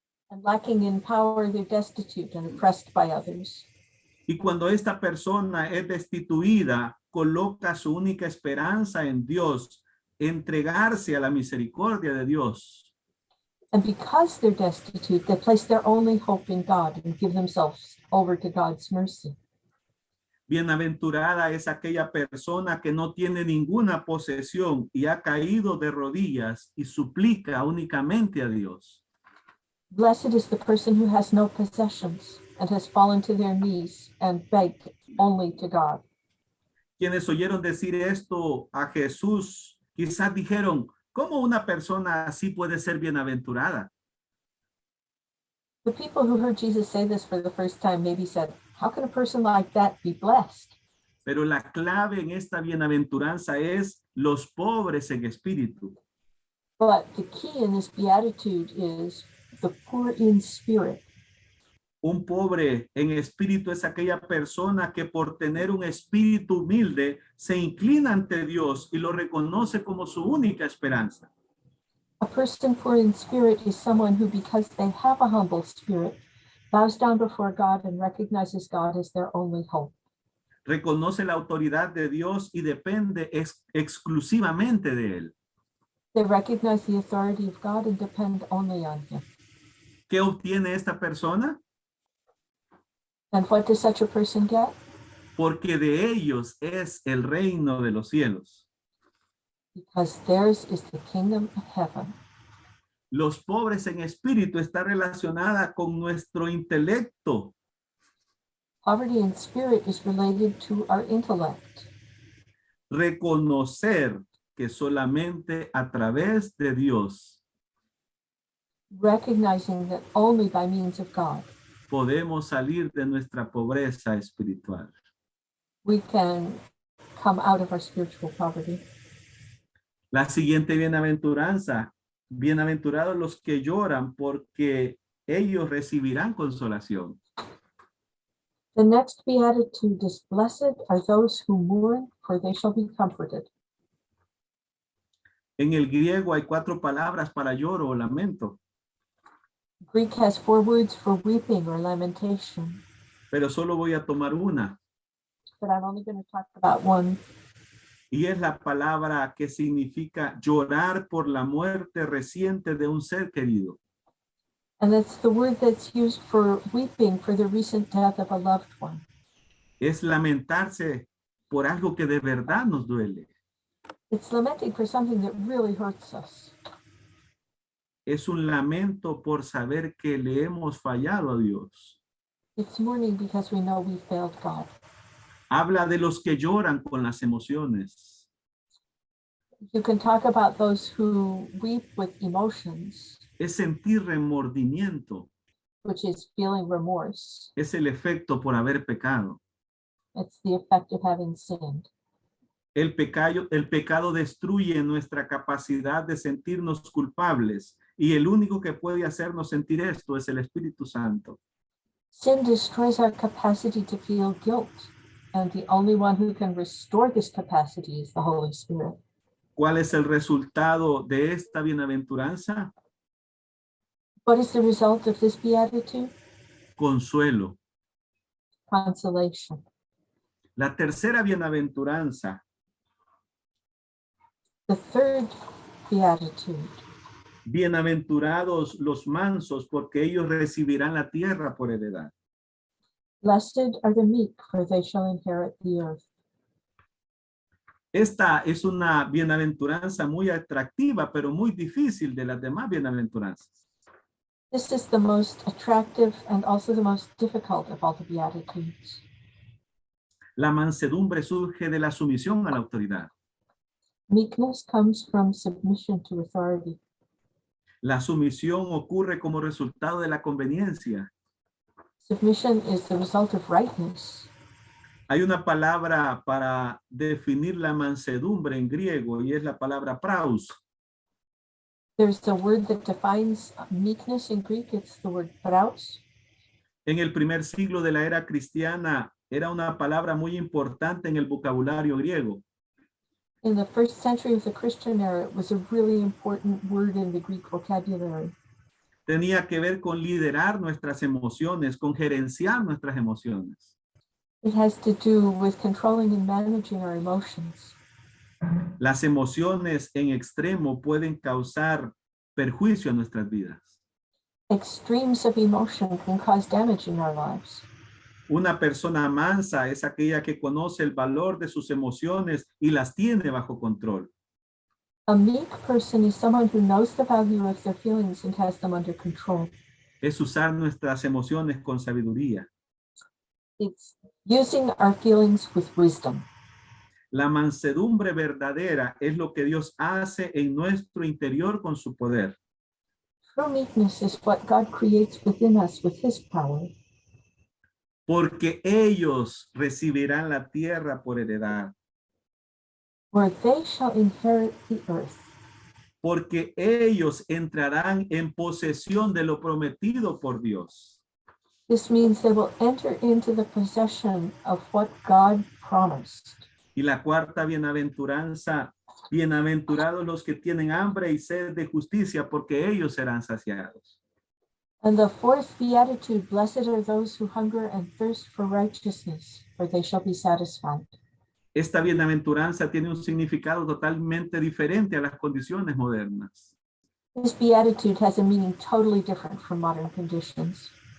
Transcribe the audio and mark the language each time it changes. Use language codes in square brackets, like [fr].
[en] And lacking in power, they're destitute and oppressed by others. [es] Y cuando esta persona es destituida, coloca su única esperanza en Dios, entregarse a la misericordia de Dios. [en] And because they're destitute, they place their only hope in God and give themselves over to God's mercy. [es] Bienaventurada es aquella persona que no tiene ninguna posesión y ha caído de rodillas y suplica únicamente a Dios. [en] Blessed is the person who has no possessions and has fallen to their knees and begged only to God. [es] Quienes oyeron decir esto a Jesús, quizás dijeron, ¿cómo una persona así puede ser bienaventurada? [en] The people who heard Jesus say this for the first time maybe said, how can a person like that be blessed? [es] Pero la clave en esta bienaventuranza es los pobres en espíritu. [en] But the key in this beatitude is the poor in spirit. [es] Un pobre en espíritu es aquella persona que por tener un espíritu humilde se inclina ante Dios y lo reconoce como su única esperanza. [en] A person poor in spirit is someone who, because they have a humble spirit, bows down before God and recognizes God as their only hope. [es] Reconoce la autoridad de Dios y depende exclusivamente de Él. [en] They recognize the authority of God and depend only on Him. [es] ¿Qué obtiene esta persona? [en] And what does such a person get? [es] Porque de ellos es el reino de los cielos. [en] Because theirs is the kingdom of heaven. [es] Los pobres en espíritu está relacionada con nuestro intelecto. [en] Poverty in spirit is related to our intellect. [es] Reconocer que solamente a través de Dios [en] Recognizing that only by means of God [es] podemos salir de nuestra pobreza espiritual. [en] we can come out of our spiritual poverty. [es] La siguiente bienaventuranza, bienaventurados los que lloran porque ellos recibirán consolación. [en] The next beatitude is, blessed are those who mourn, for they shall be comforted. [es] En el griego hay 4 palabras para lloro o lamento, [en] Greek has 4 words for weeping or lamentation, [es] pero solo voy a tomar una, [en] but I'm only going to talk about one. [es] y es la palabra que significa llorar por la muerte reciente de un ser querido. [en] And that's the word that's used for weeping for the recent death of a loved one. [es] Es lamentarse por algo que de verdad nos duele. [en] It's lamenting for something that really hurts us. [es] Es un lamento por saber que le hemos fallado a Dios. [en] It's mourning because we know we failed God. [es] Habla de los que lloran con las emociones. [en] You can talk about those who weep with emotions, [es] Es sentir remordimiento. [en] which is feeling remorse. [es] Es el efecto por haber pecado. [en] It's the effect of having sinned. [es] El pecado destruye nuestra capacidad de sentirnos culpables y el único que puede hacernos sentir esto es el Espíritu Santo. [en] Sin destroys our capacity to feel guilt, and the only one who can restore this capacity is the Holy Spirit. [es] ¿Cuál es el resultado de esta bienaventuranza? [en] What is the result of this beatitude? [es] Consuelo. [en] Consolation. [es] La tercera bienaventuranza, [en] The third beatitude. [es] bienaventurados los mansos, porque ellos recibirán la tierra por heredad. [en] Blessed are the meek, for they shall inherit the earth. [es] Esta es una bienaventuranza muy atractiva, pero muy difícil de las demás bienaventuranzas. [en] This is the most attractive and also the most difficult of all the beatitudes. [es] La mansedumbre surge de la sumisión a la autoridad. [en] Meekness comes from submission to authority. [es] La sumisión ocurre como resultado de la conveniencia. [en] Submission is the result of rightness. [es] Hay una palabra para definir la mansedumbre en griego y es la palabra praus. [en] There's a word that defines meekness in Greek. It's the word praus. [es] En el primer siglo de la era cristiana era una palabra muy importante en el vocabulario griego. [en] In the first century of the Christian era, it was a really important word in the Greek vocabulary. [es] Tenía que ver con liderar nuestras emociones, con gerenciar nuestras emociones. [en] It has to do with controlling and managing our emotions. [es] Las emociones en extremo pueden causar perjuicio a nuestras vidas. [en] Extremes of emotion can cause damage in our lives. [es] Una persona mansa es aquella que conoce el valor de sus emociones y las tiene bajo control. [en] A meek person is someone who knows the value of their feelings and has them under control. [es] Es usar nuestras emociones con sabiduría. [en] It's using our feelings with wisdom. [es] La mansedumbre verdadera es lo que Dios hace en nuestro interior con su poder. [en] True meekness is what God creates within us with his power. [es] Porque ellos recibirán la tierra por heredad. [en] For they shall inherit the earth. [es] Porque ellos entrarán en posesión de lo prometido por Dios. [en] This means they will enter into the possession of what God promised. [es] Y la cuarta bienaventuranza, bienaventurados los que tienen hambre y sed de justicia, porque ellos serán saciados. [en] And the fourth beatitude, blessed are those who hunger and thirst for righteousness, for they shall be satisfied. [es] Esta bienaventuranza tiene un significado totalmente diferente a las condiciones modernas. [en] This beatitude has a meaning totally different from modern conditions.